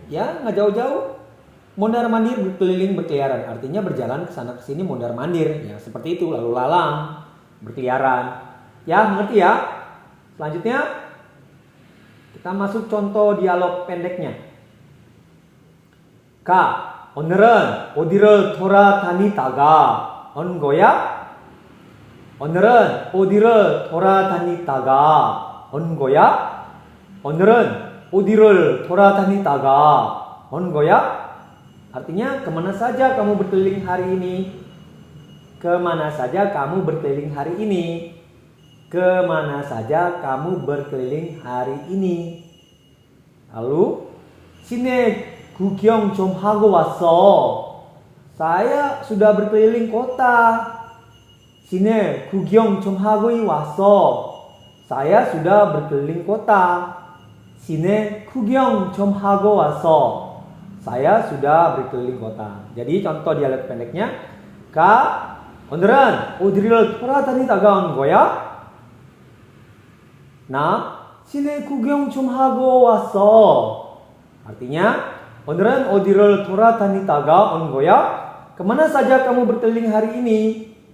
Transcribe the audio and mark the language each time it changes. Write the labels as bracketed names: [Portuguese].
[Indonesian] Ya, nggak jauh-jauh. Mondar mandir, berkeliling, berkeliaran, artinya berjalan ke sana ke sini mondar mandir, ya seperti itu, lalu lalang, berkeliaran. Ya, mengerti ya? Selanjutnya kita masuk contoh dialog pendeknya. [Korean] Ka, 오늘은 어디를 돌아다니다가 온 거야? 오늘은 어디를 돌아다니다가 온 거야? 오늘은 어디를 돌아다니다가 온 거야? [Indonesian] Artinya, kemana saja kamu berkeliling hari ini? Kemana saja kamu berkeliling hari ini? Kemana saja kamu berkeliling hari ini? [Korean] Lalu, 시내 구경 좀 하고 왔어. [Indonesian] Saya sudah berkeliling kota. [Korean] 시내 구경 좀 하고 왔어. [Indonesian] Saya sudah berkeliling kota. [Korean] 시내 구경 좀 하고 왔어. [Indonesian] Saya sudah berkeliling kota. Jadi contoh dialog pendeknya. [Korean] Kak, 오늘은 어디를 돌아다니다가 온 거야? 나 시내 구경 좀 하고 왔어. Artinya, 오늘은 어디를 돌아다니다가 온 거야? [Indonesian] Kemana saja kamu berkeliling hari ini?